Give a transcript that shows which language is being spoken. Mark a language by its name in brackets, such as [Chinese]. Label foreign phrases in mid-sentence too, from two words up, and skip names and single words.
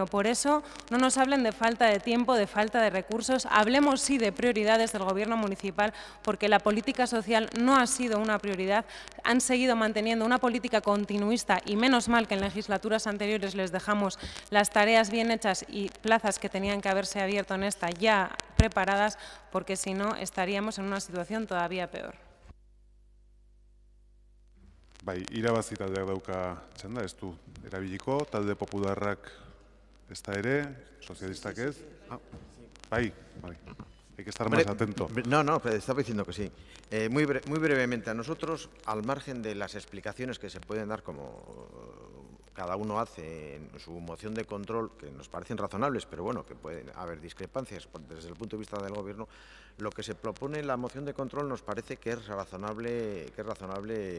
[Spanish] Por eso no nos hablen de falta de tiempo, de falta de recursos, hablemos sí de prioridades del Gobierno municipal, porque la política social no ha sido una prioridad, han seguido manteniendo una política continuista y menos mal que en legislaturas anteriores les dejamos las tareas bien hechas y plazas que tenían que haberse abierto en esta ya preparadas, porque si no estaríamos en una situación todavía peor. [Basque] Bai, irabazi taldeak dauka txanda, ez du erabiliko, talde popularrak ez da ere, sozialistak ez. Bai. [Spanish] Hay que estar más atento. No, estaba diciendo que sí. Muy brevemente, a nosotros, al margen de las explicaciones que se pueden dar, como cada uno hace en su moción de control, que nos parecen razonables, pero bueno, que pueden haber discrepancias desde el punto de vista del Gobierno, lo que se propone en la moción de control nos parece que es razonable aprobarlo.